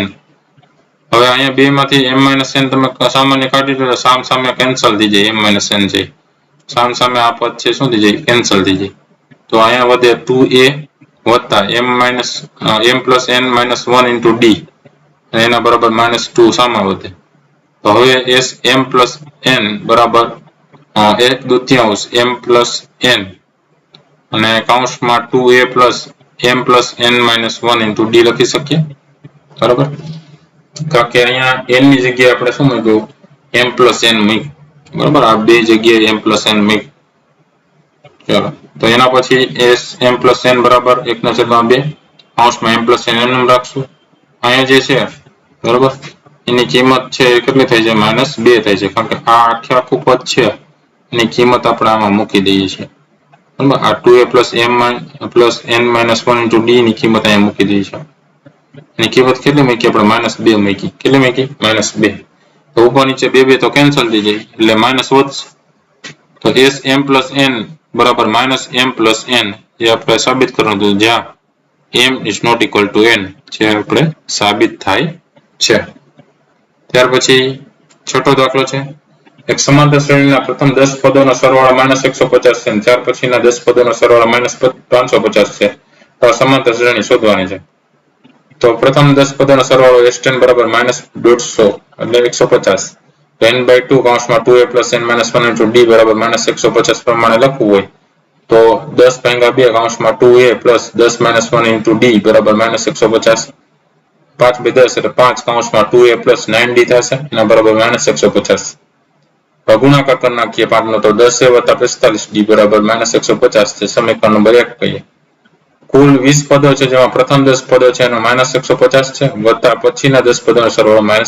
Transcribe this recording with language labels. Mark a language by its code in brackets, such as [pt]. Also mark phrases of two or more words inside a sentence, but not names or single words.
[gu] હવે અહીંયા બે માંથી m-n તમે સામાન્ય કાઢી દો સામ સામે કેન્સલ થઈ જાય m-n છે સામ સામે આ પદ છે શું થઈ જાય કેન્સલ થઈ જાય તો અહીંયા વધે 2a વત્તા [en] m plus n minus 1 into d [gu] અને એના બરાબર -2 સામા વધે તો હવે s m plus n બરાબર 1/2 m plus n અને કૌંસમાં [en] 2a plus m plus n minus 1 into d [gu] લખી શકીએ બરાબર કારણ કે અહીંયા n ની જગ્યાએ આપણે શું મૂક્યું m plus n મૂક્યું બરાબર આ બે જગ્યાએ m plus n મૂક્યું ચાલો તો એના પછી s m plus n બરાબર 1/2 કૌંસમાં m plus n એમ રાખશું અહીંયા જે છે બરાબર એની કિંમત છે કેટલી થઈ છે -2 થાય છે કારણ કે આ આખું પદ છે એની કિંમત આપણે આમાં મૂકી દઈએ છીએ બરાબર આ [en] 2a plus m plus n minus 1 into d [gu] ની કિંમત અહીંયા મૂકી દઈએ છીએ એની કિંમત કેટલી મૂકી આપણે -2 મૂકી કેટલી મૂકી -2 તો ઉપર નીચે 2 તો કેન્સલ થઈ જાય એટલે માઈનસ વધશે તો s m plus n બરાબર -m plus n જે આપણે સાબિત કરવાનું હતું જ્યાં [en] m is not equal to n [gu] જે આપણે સાબિત થાય છે ત્યાર પછી છઠ્ઠો દાખલો છે એક સમાંતર શ્રેણીના પ્રથમ 10 પદોનો સરવાળો -150 છે અને ત્યાર પછીના 10 પદોનો સરવાળો -550 છે તો સમાંતર શ્રેણી શોધવાની છે તો પ્રથમ 10 પદોનો સરવાળો s10 બરાબર -150 એટલે 150 n/2 કૌંસમાં [en] 2a plus n minus 1 into d [gu] બરાબર -150 પ્રમાણે લખવું હોય તો 10/2 કૌંસમાં [en] 2a plus 10 minus 1 into d [gu] બરાબર -150 5/10 એટલે 5 કૌંસમાં 2a plus 9d થશે એના બરાબર -150 ગુણાકાર કરી નાખીએ 5 નો તો 10a વત્તા 45d બરાબર -150 છે સમીકરણ નંબર 1 કહીએ કુલ 20 પદો છે જેમાં પ્રથમ 10 પદો છે એનો -150 છે વત્તા પછીના 10 પદોનો સરવાળો